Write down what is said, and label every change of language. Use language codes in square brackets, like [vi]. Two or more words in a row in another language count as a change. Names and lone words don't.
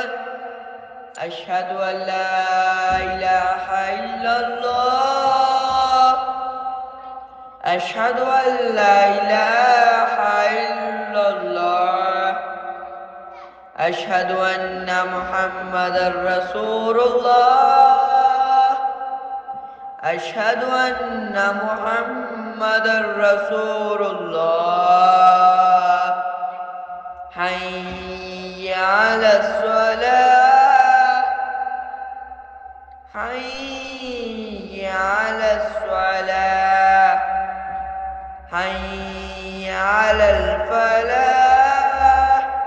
[ar] أشهد أن لا إله إلا الله. أشهد أن لا إله إلا الله. أشهد أن محمدا رسول الله. أشهد أن محمد رسول الله حي على الصلاة حي على الصلاة حي على الفلاح